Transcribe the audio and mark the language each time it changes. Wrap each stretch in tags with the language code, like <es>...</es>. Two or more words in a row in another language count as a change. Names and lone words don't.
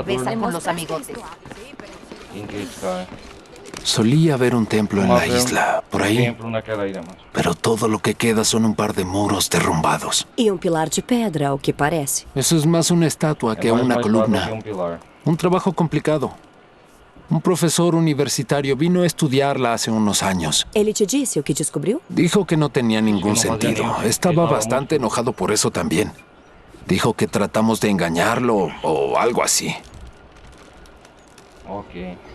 <es>Con los amigotes.</es> <pt>Quem que é esse cara?</pt> <es>Solía haber un templo en la isla, por ahí,</es> <pt>Templo naquela ilha, mano.</pt> <es>pero todo lo que queda son un par de muros derrumbados.</es> <pt>E um pilar de pedra, ao que parece.</pt> <es>Eso es más una estatua que</es> <pt>É mais</pt> <es>una</es> <pt>uma estátua</pt> <es>columna.</es> <pt>que um pilar.</pt> <es>Un trabajo complicado. Un profesor universitario vino a estudiarla hace unos años.</es> <pt>Ele te disse o que descobriu?</pt> <es>Dijo que no tenía ningún</es> <pt>no fazia</pt> <es>sentido.</es> <pt>nenhum.</pt> <es>Estaba Estaba bastante enojado por eso también. Dijo que tratamos de engañarlo o algo así. Ok.</es>